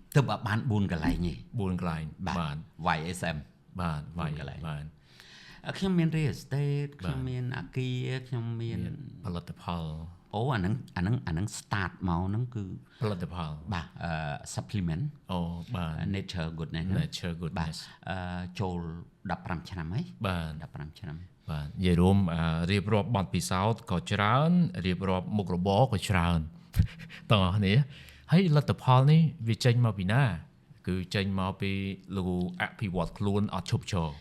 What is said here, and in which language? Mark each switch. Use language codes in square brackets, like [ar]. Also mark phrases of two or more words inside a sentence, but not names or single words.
[km] ទៅបាន4កន្លែងទេ 4កន្លែងបាទ YSM បាទវាយកន្លែងបាទ ខ្ញុំមាន [en] real estate [km] ខ្ញុំមានអគារខ្ញុំមាន ផលិតផល អូអាហ្នឹង start មកហ្នឹងគឺ ផលិតផល បាទsupplement អូបាទ nature goodness nature បាទ goodness ចូល15ឆ្នាំហើយ បាទ 15ឆ្នាំ បាទនិយាយរួមរៀបរាប់បទពិសោធន៍ក៏ច្រើនរៀបរាប់មុខរបរក៏ច្រើន ទាំងអស់គ្នាហើយលទ្ធផលនេះវាចេញមកពីណា គឺចេញមកពីលោកអភិវឌ្ឍខ្លួនអត់ឈប់ឈរ